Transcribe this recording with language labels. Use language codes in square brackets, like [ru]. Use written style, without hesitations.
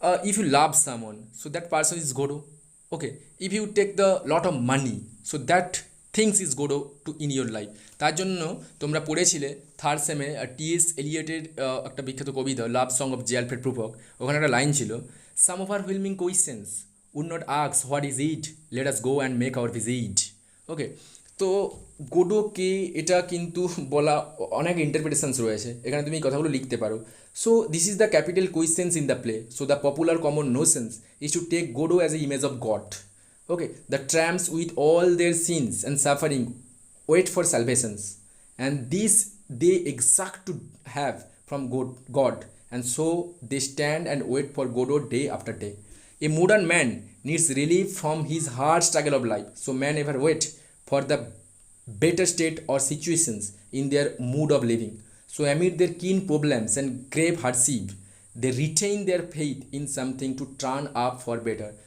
[en] If you love someone, so that person is Godot. Okay, if you take the lot of money, so that things is Godot to in your life. [bn] তার জন্য তোমরা পড়েছিলে third সেমে T.S.. এলিয়টের একটা বিখ্যাত কবিতা লাভ song of G Alfred প্রুফক। [en] ওখানে একটা লাইন ছিল, some overwhelming questions would not ask what is it, let us go and make our visit. [bn] ওকে, তো গোডোকে এটা কিন্তু বলা অনেক ইন্টারপ্রিটেশনস রয়েছে, এখানে তুমি এই কথাগুলো লিখতে পারো। [en] So this is the capital questions in the play. So the popular common notions is to take Godot as a image of God. Okay, the tramps with all their sins and suffering wait for salvations, and this they exact to have from God, and so they stand and wait for Godot day after day. A modern man needs relief from his hard struggle of life, so man ever wait for the better state or situations in their mood of living. So amid their keen problems and grave hardship, they retain their faith in something to turn up for better.